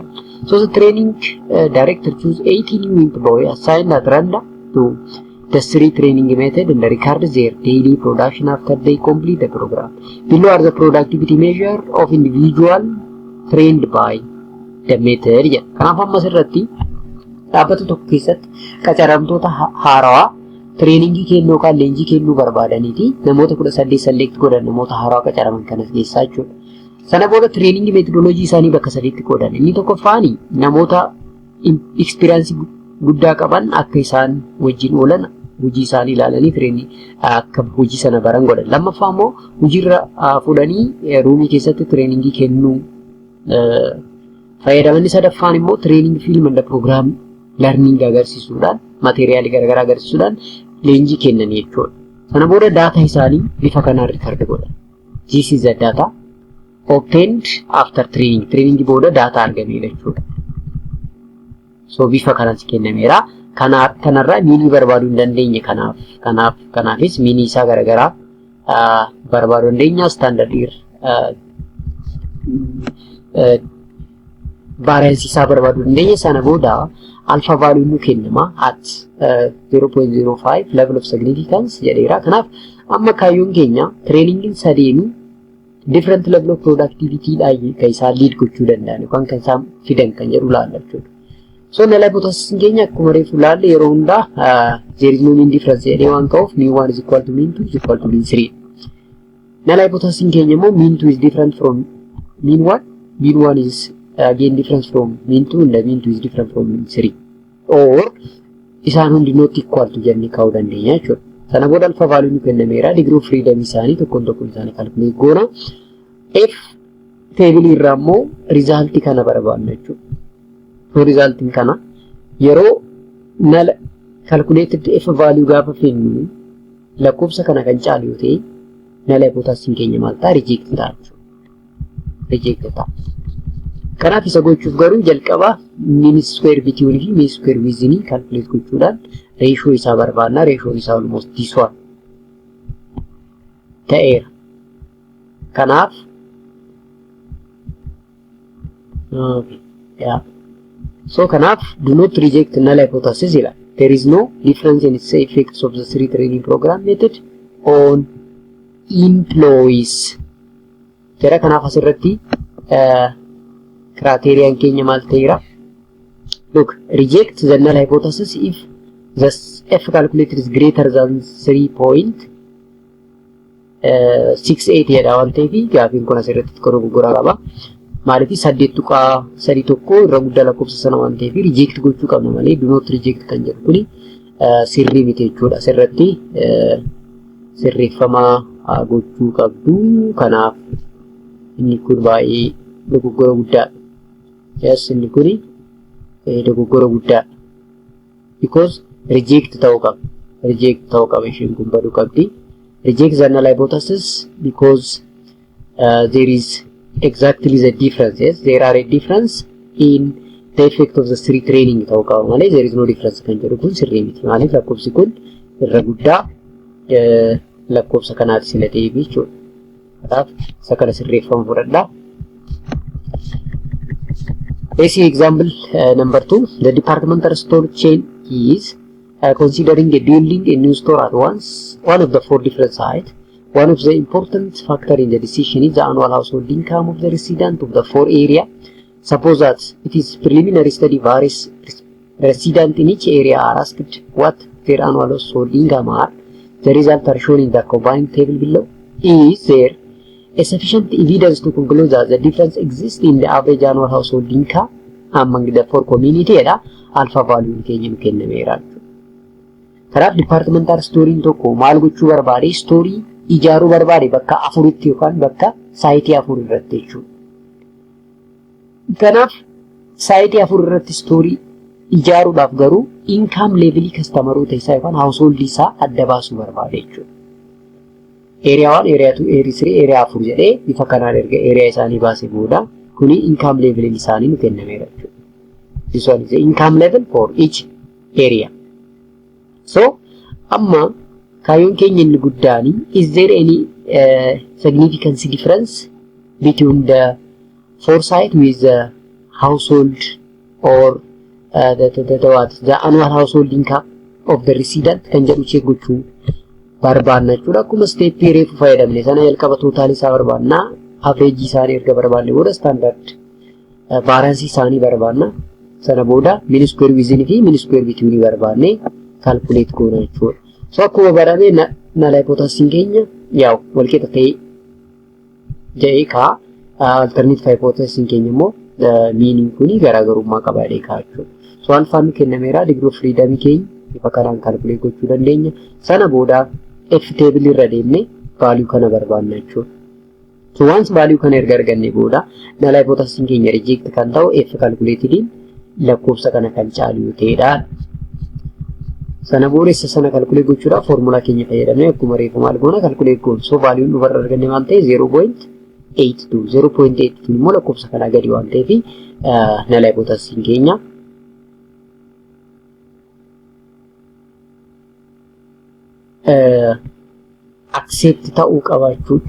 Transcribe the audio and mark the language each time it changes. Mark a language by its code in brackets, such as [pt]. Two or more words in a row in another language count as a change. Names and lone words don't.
[en] So the training director chooses 80 new employees assigned at random to the 3 training methods and records their daily production after they complete the program. Below are the productivity measure of individual trained by the method. [om] Kanaaf amma asirratti dhaabbata tokko keessatti qacaramtoota haarawaa treeningii kennuu yookaan leenjii kennuu barbaadaniiti namoota 18 select godhan namoota haarawaa qacaraman kanas keessaa jechuudha. Sana booda treeningii methodology isaanii bakka 3tti qoodan. Inni tokkoffaani namoota experience guddaa qaban akka isaan wajjin oolan hojii isaanii ilaalanii training akka hojii sana baran godhan. Lammaffaa immoo hojiirra fuudhanii ruumii keessatti treeningii kennuu fayyadamanni. Sadaffaan immoo [en] training film and program learning [om] agarsiisuudhaan materiaalii garaagaraa agarsiisuudhaan leenjii kennan jechuudha. Sana booda data isaanii bifa kanaan record godhan. [en] This is the data obtained after training. [om] Training booda data argameera jechuudha. So bifa kanaan kennameera. Kanarraa miinii barbaaduu hin dandeenye kanaafis miinii isaa garaagaraa barbaaduu dandeenya. [en] Standard variance [om] isaa barbaaduu dandeenya. Sana booda [en] alpha value [om] nu kennama [en] at 0.05 level of significance [om] jedheera. Kanaaf amma kaayyoon keenya trainingin sadeenu [en] different level of productivity [om] kan isaan lead gochuu danda'an yookaan kan isaan fidan kan jedhu ilaalla jechuudha. So [en] null hypothesis [om] keenya akkuma reefu ilaalle yeroo hundaa [en] there is no mean difference [om] jedhee waan ka'uuf [en] mean 1 is equal to mean 2 is equal to mean 3. Null hypothesis [om] keenya immoo [en] mean 2 is different from mean 1. Mean 1 is again different from mean 2 and mean 2 is different from mean 3. [om] Or isaan hundi [en] not equal to [om] jennee kaa'uu dandeenya jechuudha. Sana booda [en] alpha value [om] nu kennameera. [en] Degree of freedom [om] isaanii tokkoon isaanii calculate goona. [en] F table [om] irraa immoo result kana barbaadna jechuudha. So result kana yeroo [en] null calculated F value [om] gaafa fennu lakkoofsa kana kan caalu yoo ta'e [en] null hypothesis [om] keenya maal ta'a reject ta'a jechuudha. Reject ta'a. Kanaaf isa gochuuf garuu jalqaba [en] mean square between [om] fi [en] mean square within calculate [om] gochuudhaan ratio isaa barbaadna. Ratio isaa [en] almost this one [om] ta'eera. [en] Kanaaf so kanaaf do not reject null hypothesis ila. There is no difference in its effects of the 3 training program method on employees. [om] Jara kanaaf asirratti criterion keenya maal ta'eera? [en] Look, reject the null hypothesis if the F calculated is greater than 3.68 [om] jedha waan ta'eef gaafiin kun asirratti xiqqoo gurgura qaba. Maaliif 8.3 tokko irra guddaa lakkoofsa sana waan ta'eef reject gochuu qabna malee [en] do not reject [om] kan jedhu kuni sirrii miti jechuudha. Asirratti sirreeffama gochuu qabdu. Kanaaf inni kun baay'ee dogoggora guddaadha. Yes, inni kuni dogoggora guddaadha. Because reject ta'uu qaba. Reject ta'uu qaba isheen kun baduu qabdi. [en] Reject the null hypothesis because there is exactly the difference. Yes, there are a difference in the effect of the 3 training [om] ta'uu qaba malee [en] there is no difference [om] kan jedhu kun sirrii miti. Maaliif lakkoofsi kun irra guddaa lakkoofsa kanaati sila ta'eef jechuudha. Kanaaf isa kana sirreeffama fudhadhaa. [en] Basic example number 2. The departmental store chain is considering building a new store at one of the 4 different sites. One of the important factors in the decision is the annual household income of the resident of the 4 area. Suppose that it is preliminary study various residents in each area are asked what their annual household income are. The results are shown in the combined table below. Is there a sufficient evidence to conclude that the difference exists in the average annual household income among the 4 communities? Alpha value [om] keenya kennameera. Kanaaf [en] departmental story [om] tokko maal gochuu barbaade story ijaaruu barbaade bakka 4tti yookaan bakka saayitii 4 irratti jechuudha. Kanaaf saayitii 4 irratti story ijaaruudhaaf garuu [en] income level [om] customeroota isaa yookaan household isaa adda baasuu barbaade jechuudha. [en] Area 1, area 2, area 3, area 4 [om] jedhee bifa kanaan erga area isaanii baasee booda kuni [en] income level [om] isaanii nu kennameera jechuudha. [en] This one is the income level for each area. So, [om] amma kaayyoon keenya inni guddaani, [en] is there any significant difference between the 4 sites with the household or the annual household income of the resident [om] kan jedhu check gochuu barbaanna jechuudha. Akkuma step reefu fayyadamne sana jalqaba total isaa barbaanna, average isaanii erga barbaanne booda [en] standard variance [om] isaanii barbaanna. Sana booda [en] mean square within [om] fi [en] mean square between [om] barbaanne calculate goona jechuudha. So akkuma barame [en] null hypothesis [om] keenya yaw walqixa ta'e jedhee kaa [en] alternative hypothesis [om] keenya immoo meaning kuni garaagarummaa qabaadhee kaa jechuudha. So alpha nu kennameera [en] degree of freedom [om] keenya bifa kanaan calculate gochuu dandeenya. Sana booda [en] f table [om] irra deemne value kana barbaanna jechuudha. So once value kana erga arganne booda [en] null hypothesis [om] keenya reject kan ta'u [en] f calculated [om] lakkoofsa kana kan caalu yoo ta'edha. Sana booda sana calculate gochuudhaaf formula keenya fayyadamne akkuma reefu maal goona calculate goona. So value nu barra arganne maal ta'e 0.82 0.82 immoo lakkoofsa kana gadi waan ta'eef [en] null hypothesis [om] keenya accept ta'uu qaba jechuudha.